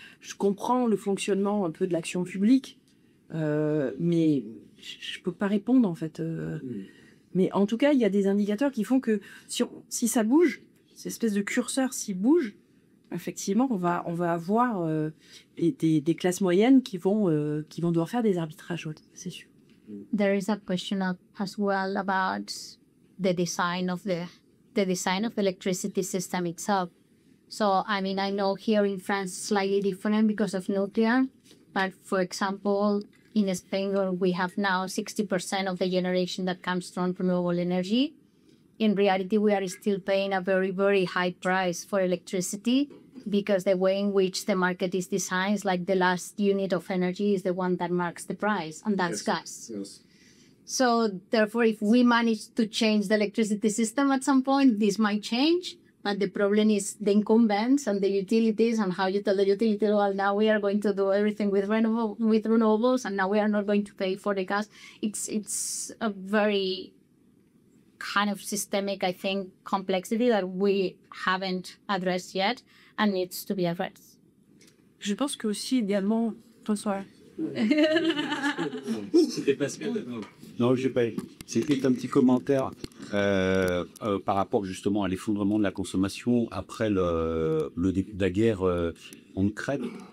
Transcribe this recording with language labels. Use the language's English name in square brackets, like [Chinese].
[French] Je comprends le fonctionnement un peu de l'action publique, mais je peux pas répondre, en fait. Mais en tout cas, il y a des indicateurs qui font que si ça bouge, cette espèce de curseur, s'il bouge, effectivement, on va avoir des classes moyennes qui vont devoir faire des arbitrages, c'est sûr. [English] There is a question as well about the design of the electricity system itself. So, I mean, I know here in France it's slightly different because of nuclear, but for example, in Spain, where we have now 60% of the generation that comes from renewable energy, in reality, we are still paying a very, very high price for electricity because the way in which the market is designed is like the last unit of energy is the one that marks the price, and that's gas. Yes. So therefore, if we manage to change the electricity system at some point, this might change. But the problem is the incumbents and the utilities and how you tell the utility, well, now we are going to do everything with renewables, and now we are not going to pay for the gas. It's a very kind of systemic, I think, complexity that we haven't addressed yet and needs to be addressed. [French] Je pense que aussi, idéalement, bonsoir. Non, je pas. C'était un petit commentaire par rapport justement à l'effondrement de la consommation après le début de la guerre en Ukraine.